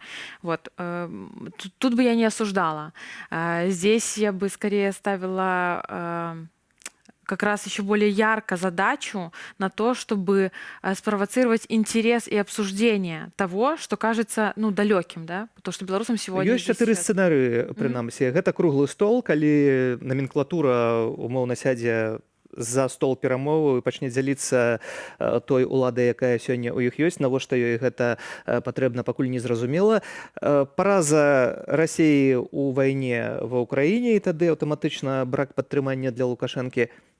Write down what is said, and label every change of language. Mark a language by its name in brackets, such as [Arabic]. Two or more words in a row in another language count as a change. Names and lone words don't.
[Russian] Вот. Тут бы я не осуждала. Здесь я бы скорее ставила как раз еще более ярко задачу на то, чтобы спровоцировать интерес и обсуждение того, что кажется далеким, да? Потому что белорусам сегодня... [Belarusian] Ёсць 4 сцэнарыі, прынамсі. Гэта круглы стол, калі номенклатура умоўна сядзе за стол перамоваў і пачне дзяліцца той уладай, якая сёння ў іх ёсць, навошта ёй гэта патрэбна, пакуль не зразумела. Параза Расіі ў вайне ва Ўкраіне, і тады аўтаматычна брак падтрымання для Лукашэнкі.